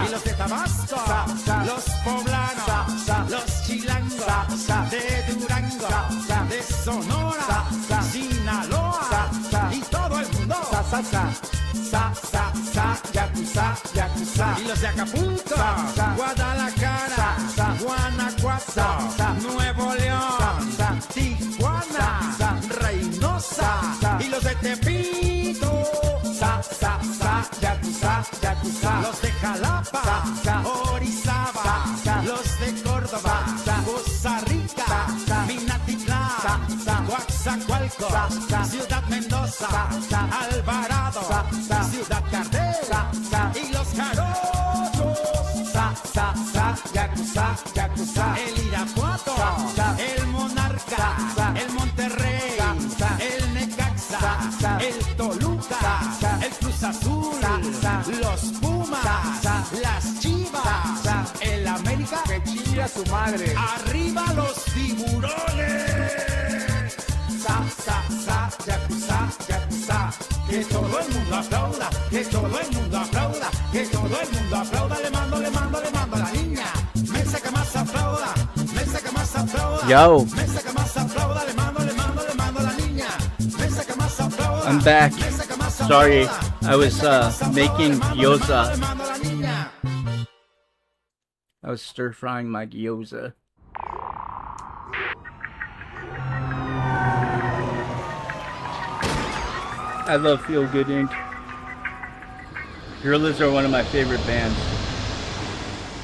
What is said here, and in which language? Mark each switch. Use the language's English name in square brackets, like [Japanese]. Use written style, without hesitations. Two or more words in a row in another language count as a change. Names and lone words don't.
[Spanish] Y los de Tabasco, los poblanos, los chilangos, de Durango, de Sonora, Sinaloa y todo el mundo. Yakuza, yakuza. Y los de Acapulco, Guadalajara, Guanajuato, Nuevo León, Tijuana, Reynosa y los de Tepito. Yakuza, yakuza. Los de Jalapa, Orizaba, los de Córdoba, Costa Rica, Minatitlán, Coatzacoalcos, Ciudad Mendoza, Alvarado, Ciudad Cardel y los Jarochos. Yakuza, yakuza. El Irapuato, el Monarca, el Monterrey, el Necaxa, el Toluca, el Cruz Azul, los Pumas, las Chivas, el América, Que chingue a su madre. arriba los tiburones. Yakuza, yakuza. Que todo el mundo aplauda, que todo el mundo aplauda, que todo el mundo aplauda. Le mando a la niña. Mesa que más aplauda, mesa que más aplauda. Yo. Mesa que más aplauda, le mando a la niña. Mesa que más aplauda. [English] I'm back. [Spanish] Mesa que más Sorry, aplauda. [English] I was making gyoza. [Spanish] Le mando a la niña. [English] I was stir frying my gyoza. I love Feel Good Inc. Gorillas are one of my favorite bands.